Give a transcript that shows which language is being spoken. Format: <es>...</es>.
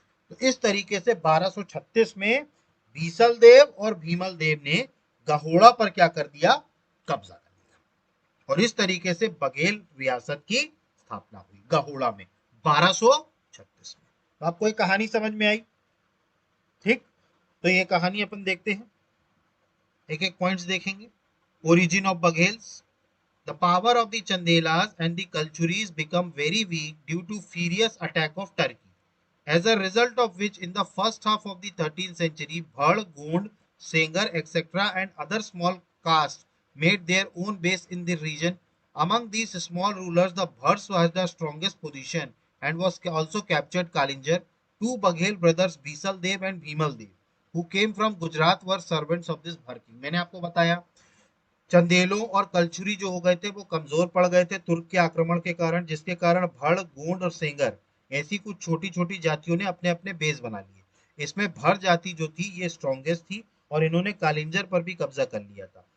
<hi>तो इस तरीके से 1236 में बीसल देव और भीमल देव ने गहोड़ा पर क्या कर दिया? कब्जा कर दिया। और इस तरीके से बघेल रियासत की स्थापना हुई गहोड़ा में 1236 में। तो आपको एक कहानी समझ में आई? ठीक, तो ये कहानी अपन देखते हैं, एक एक पॉइंट्स देखेंगे।</hi> <en>Origin of Baghels. The power of the Chandelas and the Kalchuris become very weak due to furious attack of Turkey. As a result of which, in the first half of the 13th century, Bhad, Gond, Sengar, etc., and other small castes made their own base in the region. Among these small rulers, the Bhads was the strongest position and was also captured Kalinjar. Two Baghel brothers, Bisal Dev and Bhimal Dev, who came from Gujarat, were servants of this Bhar king.</en> <hi>मैंने आपको बताया चंदेलों और कलचुरी जो हो गए थे वो कमजोर पड़ गए थे तुर्क के आक्रमण के कारण, जिसके कारण भड़, गोंड और सेंगर ऐसी कुछ छोटी छोटी जातियों ने अपने अपने बेस बना लिए। इसमें भर जाति जो थी ये स्ट्रॉन्गेस्ट थी और इन्होंने कालिंजर पर भी कब्जा कर लिया था।</hi>